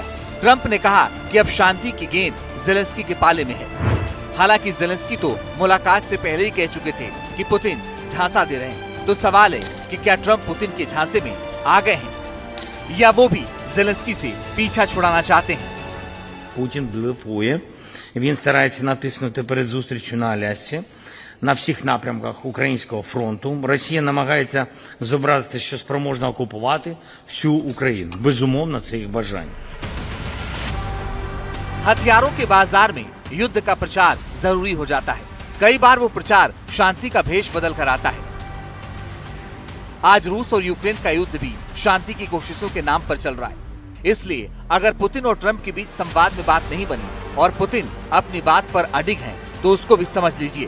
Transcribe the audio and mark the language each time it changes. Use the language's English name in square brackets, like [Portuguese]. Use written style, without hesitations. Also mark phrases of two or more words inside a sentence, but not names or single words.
[Hindi] ट्रंप ने कहा कि अब शांति की गेंद ज़ेलेंस्की के पाले में है। हालांकि ज़ेलेंस्की तो मुलाकात से पहले ही कह चुके थे कि पुतिन झांसा दे रहे हैं। तो सवाल है कि क्या ट्रंप पुतिन के झांसे में आ गए हैं या वो भी ज़ेलेंस्की से पीछा छुड़ाना चाहते हैं। [Ukrainian] Путін блефує, він старається натиснути перед зустрічю на Алясці, на всіх напрямках Українського фронту. Росія намагається зобразити, що спроможна окупувати всю Україну. Безумовно, це їх бажання. [Hindi] हथियारों के बाजार में युद्ध का प्रचार जरूरी हो जाता है। कई बार वो प्रचार शांति का भेष बदल कर आता है। आज रूस और यूक्रेन का युद्ध भी शांति की कोशिशों के नाम पर चल रहा है। इसलिए अगर पुतिन और ट्रंप के बीच संवाद में बात नहीं बनी और पुतिन अपनी बात पर अडिग हैं, तो उसको भी समझ लीजिए।